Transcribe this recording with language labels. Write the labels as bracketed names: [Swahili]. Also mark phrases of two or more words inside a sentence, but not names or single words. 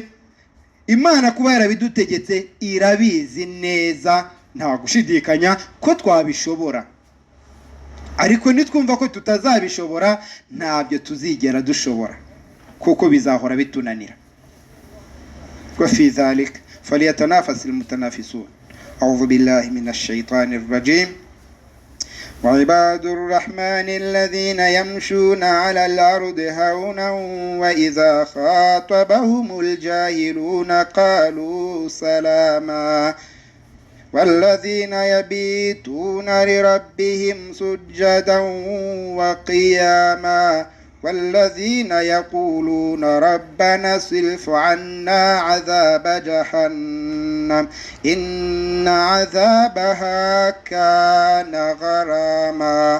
[Kinyarwanda] Imana kuba yarabidutegetse irabizi neza, nta gushidikanya ko twabishobora, ariko nitwumva ko tutazabishobora ntabyo tuzigera dushobora, kuko bizahora bitunanira. [Arabic] وفي ذلك فليتنافس المتنافسون. أعوذ بالله من الشيطان الرجيم. وعباد الرحمن الذين يمشون على الأرض هونا وإذا خاطبهم الجاهلون قالوا سلاما والذين يبيتون لربهم سجدا وقياما والذين يقولون ربنا اصرف عنا عذاب جهنم إن عذابها كان غراما.